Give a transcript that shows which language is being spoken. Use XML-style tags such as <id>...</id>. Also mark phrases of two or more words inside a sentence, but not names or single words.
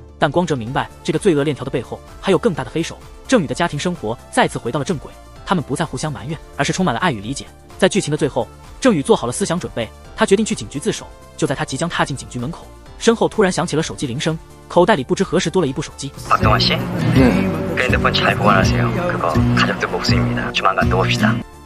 <zh>但光哲明白，这个罪恶链条的背后还有更大的黑手。郑宇的家庭生活再次回到了正轨，他们不再互相埋怨，而是充满了爱与理解。在剧情的最后，郑宇做好了思想准备，他决定去警局自首。就在他即将踏进警局门口，身后突然响起了手机铃声，口袋里不知何时多了一部手机。</zh> <ko>박동환 씨? 그 핸드폰 잘 보관하세요. 그거 가족들 목숨입니다. 조만간 또 봅시다.</ko>